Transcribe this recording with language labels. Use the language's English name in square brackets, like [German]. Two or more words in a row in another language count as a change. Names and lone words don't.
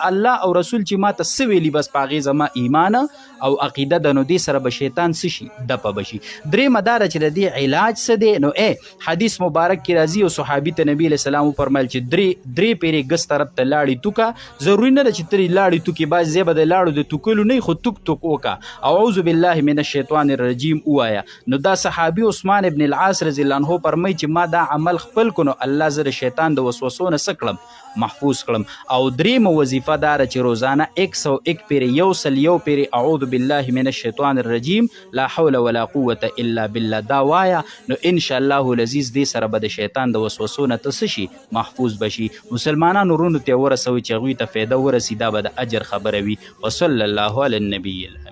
[Pashto] الله او رسول چې ما ته څه ویلي بس په هغې زما ایمان او عقیده ده، نو دې سره به شیطان څه شي دپه به شي. درېیمه دا ده چې د دې علاج څه دی؟ نو حدیث مبارک کې راځي یو صحابي ته نبي [Arabic] علیه السلام [Pashto] وفرمیل چې درې پیرې ګس طرف ته لاړې توکه، ضروري نه ده چې ته لاړې توکې، بعض ځای به د لاړو د توکلو نه خو توک وکه او [Arabic] اعوذ بالله من الشیطان الرجیم [Pashto] ووایه. نو دا صحابي عثمان ابن العاص [Arabic] رضی الله عنه [Pashto] فرمایي چې ما دا عمل خپل کړو، الله زه د شیطان د وسوسو نه څه کړم محفوظ کړم. او درېیمه وظیفه دا ده چې روزانه 101 پیرې یو پیرې [Arabic] اعوذ بالله من الشیطان الرجیم لا حول ولا قوة الا بالله [Pashto] دا وایه. نو [Arabic] انشاءالله العزیز [Pashto] دې سره به د شیطان د وسوسو نه ته څه شي محفوظ بشي. مسلمانانو ورونو ته ورسوئ چې هغوی ته فایده ورسي، دا به د اجر خبره وي. [Arabic] وصلی الله علی النبی